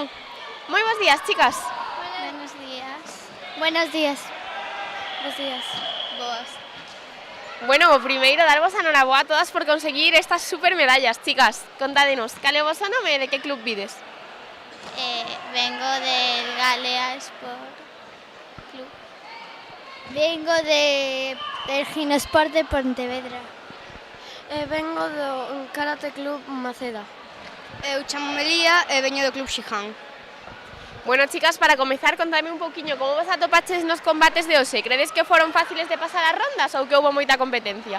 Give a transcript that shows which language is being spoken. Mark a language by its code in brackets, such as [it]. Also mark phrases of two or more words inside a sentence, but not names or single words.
[gl] Moi bons días, chicas. [es] Buenos días. Buenos días. Buenos días. [gl] Boas. Bueno, o primeiro, darvos a noraboa a todas por conseguir estas super medallas, chicas. Contádenos, cal é o voso nome e de que club vides? [es] Vengo del Galea Sport Club. Vengo del Ginosport de Pontevedra. [gl] Vengo do Karate Club Maceda. Eu chámome Lía e veño do Club Xihan. Bueno, chicas, para comezar, contadme un pouquiño como vos atopaches nos combates de hoxe. Credes que foron fáciles de pasar as rondas ou que houbo moita competencia?